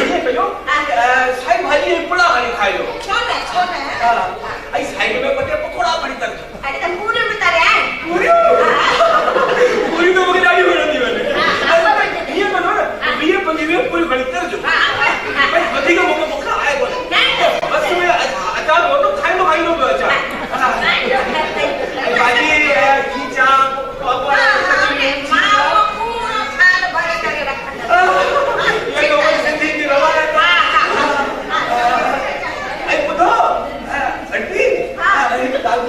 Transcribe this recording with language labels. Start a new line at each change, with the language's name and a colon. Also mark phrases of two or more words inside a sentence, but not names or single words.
Sindhi: ये कजो साई भाॼी ऐं पुड़ा खणी खाइजो छो न ऐं साइड में ॿ टे पकोड़ा खणी तरजो अरे त पूरी में तरिया आहिनि पूरी तो मूंखे ॾाढी वणंदी वञे हीअं कजो न 20-25 पूरी खणी तरजो भई वधीक मूंखे बुख आहे कोन्हे बस में अचार रोटो खाईंदो पियो अचार भाॼी खीचा पापड़ कचौड़ी मां पूरो थाल भरे करे रखंदा
Hindi: ये तो सिंधी की रवायत
Sindhi: ऐं ॿुधो आंटी